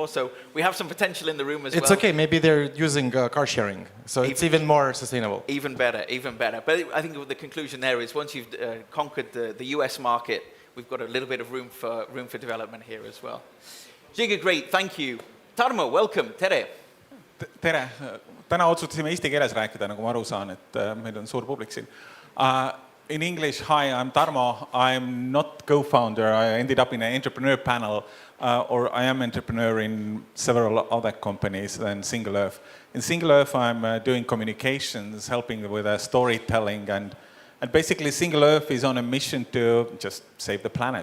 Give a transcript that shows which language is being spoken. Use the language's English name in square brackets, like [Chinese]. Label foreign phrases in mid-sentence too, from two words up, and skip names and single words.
[English] So we have some potential in the room as well. It's okay, maybe they're using car sharing, so it's even more sustainable. Even better. But I think the conclusion there is once you've conquered the US market, we've got a little bit of room for development here as well. Žiga, great, thank you. Tarmo, welcome, tere. [Estonian] Tere, täna otsustasime eesti keeles rääkida, nagu ma aru saan, et meil on suur publik siin. [English] In English, hi, I'm Tarmo. I'm not co-founder. I ended up in an entrepreneur panel, or I am entrepreneur in several other companies than Single Earth. In Single Earth, I'm doing communications, helping with storytelling, and basically Single Earth is on a mission to just save the planet.